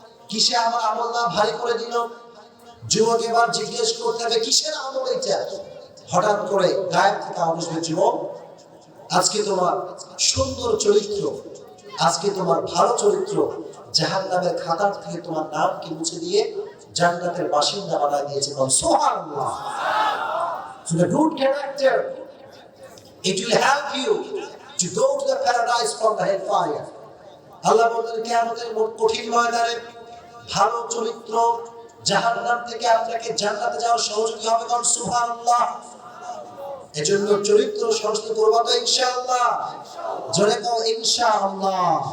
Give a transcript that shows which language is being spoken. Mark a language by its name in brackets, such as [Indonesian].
[Bangla] কিসে আমার আমলনামা ভারী করে দিল? যুবক এবার জিজ্ঞেস করতে হবে কিসের আমল এটা? হঠাৎ করে গায়েব থেকে আওয়াজ আসবে, যুবক আজকে তোমার সুন্দর চরিত্র, আজকে তোমার ভালো চরিত্র জাহান্নামের খাতার থেকে তোমার নামকে মুছে দিয়ে জান্নাতের বাসিন্দা বানায় দিয়েছে। সুবহানাল্লাহ। [English] So the good character, it will help you to go to the paradise from the hellfire. [Bangla] আল্লাহ বলেন কিয়ামতের কঠিন ময়দানে ভালো চরিত্র জাহান্নাম থেকে আপনাকে জান্নাতে যাওয়ার সহযোগী হবে। কারণ সুবহানাল্লাহ। এজন্য চরিত্র সংস্কার করবা তো ইনশাআল্লাহ। জোরে কও ইনশাআল্লাহ।